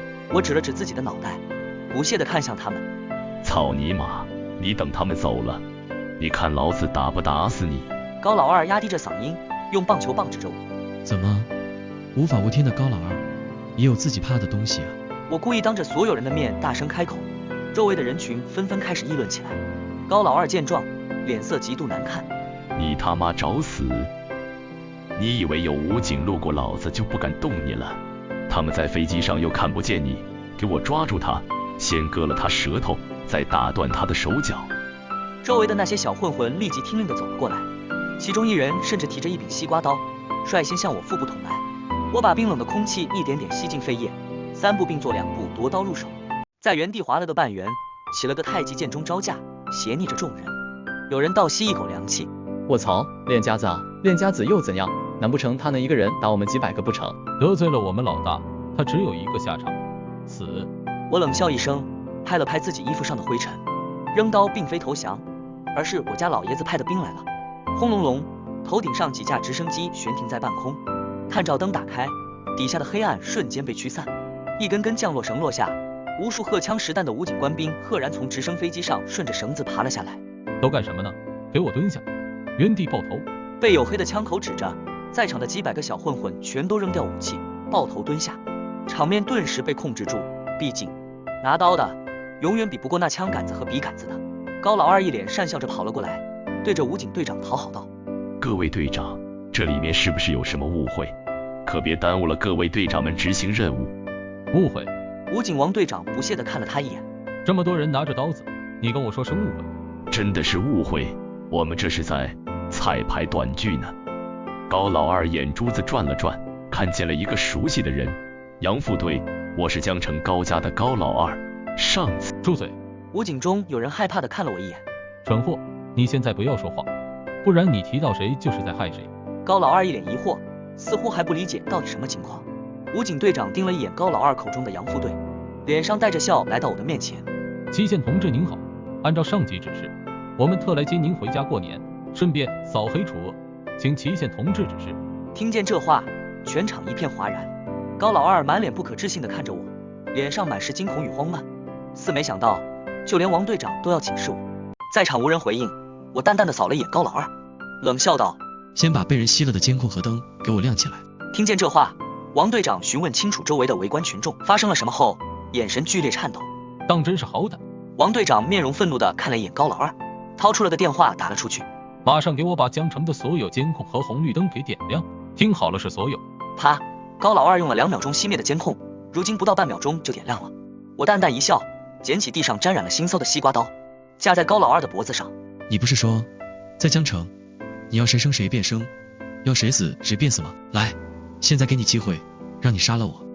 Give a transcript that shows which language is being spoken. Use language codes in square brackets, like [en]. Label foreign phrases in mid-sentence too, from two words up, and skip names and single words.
[zh] 我指了指自己的腦袋，不屑地看向他們。操你媽！你等他們走了，你看老子打不打死你！高老二壓低着嗓音，用棒球棒指着我。怎麼，無法無天的高老二也有自己怕的東西啊？我故意當着所有人的面大聲開口，周圍的人群紛紛開始議論起來。高老二見狀，臉色極度難看。你他媽找死！你以為有武警路過老子就不敢動你了？他們在飛機上又看不見你，給我抓住他，先割了他舌頭，再打斷他的手腳。周圍的那些小混混立即听令地走了過來，其中一人甚至提着一柄西瓜刀，率先向我腹部捅来。我把冰冷的空氣一點點吸進肺葉，3步并作2步奪刀入手，在原地滑了個半圓，起了個太極劍中招架，斜睨着眾人。有人倒吸一口涼氣，臥槽，練家子啊，練家子又怎樣？難不成他能一個人打我們幾百個不成？得罪了我們老大，他只有一個下場，死。我冷笑一聲，拍了拍自己衣服上的灰塵，扔刀並非投降，而是我家老爺子派的兵來了。轟隆隆，頭頂上幾架直升機懸停在半空，探照燈打開，底下的黑暗瞬間被驅散，一根根降落繩落下， 無數荷槍實彈的武警官兵赫然從直升飛機上順着繩子爬了下來。都幹什麼呢？給我蹲下，原地爆头！被黝黑的枪口指着，在场的几百個小混混全都扔掉武器，抱頭蹲下，場面頓時被控制住。畢竟拿刀的永遠比不過那槍桿子和筆桿子的。高老二一臉訕笑着跑了過來，對着武警隊長討好道： 各位隊長，這裡面是不是有什麼誤會？可別耽誤了各位隊長們執行任務。誤會？武警王隊長不屑地看了他一眼。這麼多人拿着刀子，你跟我說是誤會？真的是誤會，我們這是在彩排短劇呢。高老二眼珠子轉了轉，看見了一個熟悉的人。楊副隊，我是江城高家的高老二。上次住嘴！武警中有人害怕地看了我一眼。蠢貨，你現在不要說话，不然你提到誰就是在害誰。高老二一臉疑惑，似乎還不理解到底什麼情況。武警队長盯了一眼高老二口中的杨副队，臉上帶着笑来到我的面前。祁县同志您好，按照上级指示，我們特來接您回家過年，順便掃黑除惡，請祁县同志指示。听見這話，全場一片嘩然。高老二滿臉不可置信地看着我，臉上滿是驚恐與慌亂，似沒想到就連王隊長都要解釋我。在場無人回應，我淡淡地掃了一眼高老二，冷笑道： 先把被人熄了的監控和燈給我亮起來。聽見這話，王隊長詢問清楚周圍的圍觀群眾發生了什麼後，眼神劇烈顫抖。當真是好歹！王隊長面容憤怒地看了一眼高老二，掏出了個電話打了出去。馬上給我把江城的所有監控和紅綠燈給點亮，聽好了，是所有。啪！高老二用了2秒鐘熄滅的監控，如今不到半秒鐘就點亮了。我淡淡一笑，撿起地上沾染了腥臊的西瓜刀，架在高老二的脖子上。你不是說在江城你要誰生誰便生，要誰死誰便死吗？來，現在給你機會，讓你殺了我。